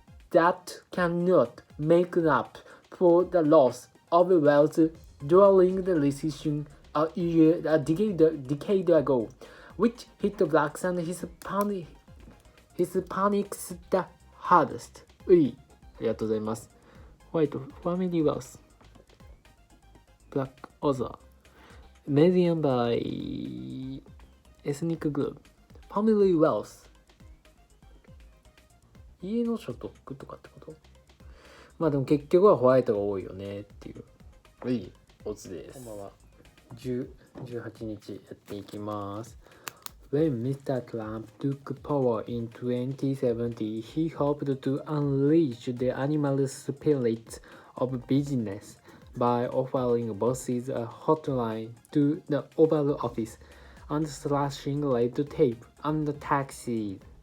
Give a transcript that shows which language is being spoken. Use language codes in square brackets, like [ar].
[en] that cannot make up for the loss of wealth during the recession a decade ago, which hit blacks and Hispanics the hardest. [ja] ありがとうございます。ホワイト、ファミリーウェルス、ブラック、オザー、 [en] median by ethnic group、 [ja] ファミリーウェルス、家の所得とかってこと？まあでも結局はホワイトが多いよねっていう。いいオツです。こんばんは。 18日やっていきます。 [en] When Mr. Trump took power in 2017, he hoped to unleash the animal spirit of business by offering bosses a hotline to the Oval Office and slashing red tape and taxes.